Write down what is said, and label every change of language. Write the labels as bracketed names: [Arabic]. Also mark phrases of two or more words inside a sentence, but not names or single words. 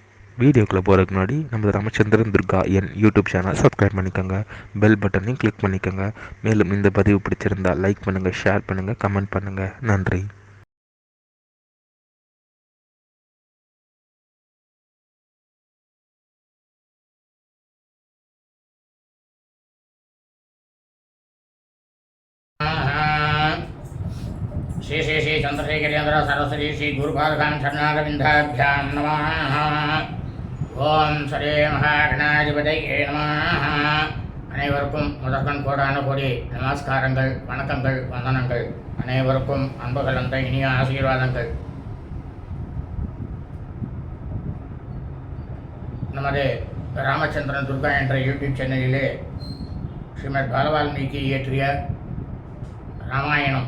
[Tamil] வீடியோக்குள்ளே போகிறதுக்கு முன்னாடி நம்ம ராமச்சந்திரன் துர்கா என் யூடியூப் [English] channel subscribe [Tamil] பண்ணிக்கோங்க, [English] bell buttonaiyum [Tamil] கிளிக் பண்ணிக்கோங்க. மேலும் இந்த பதிவு பிடிச்சிருந்தால் லைக் பண்ணுங்கள், ஷேர் பண்ணுங்கள், கமெண்ட் பண்ணுங்கள். நன்றி. [Sanskrit] श्री श्री श्री चंद्रशेखरेन्द्र सरस्वती श्री गुरुपादकां शरणारविन्दाभ्यां नमः. ॐ श्री महागणाधिपतये नमः. [Tamil] அனைவருக்கும் முதற்கண் கோடான கோடி நமஸ்காரங்கள், வணக்கங்கள், வந்தனங்கள். அனைவருக்கும் அன்பு கலந்த இனிய ஆசீர்வாதங்கள். நமது ராமச்சந்திரன் துர்கா என்ற யூடியூப் சேனலிலே ஸ்ரீமத் பாலவால்மீகி இயற்றிய ராமாயணம்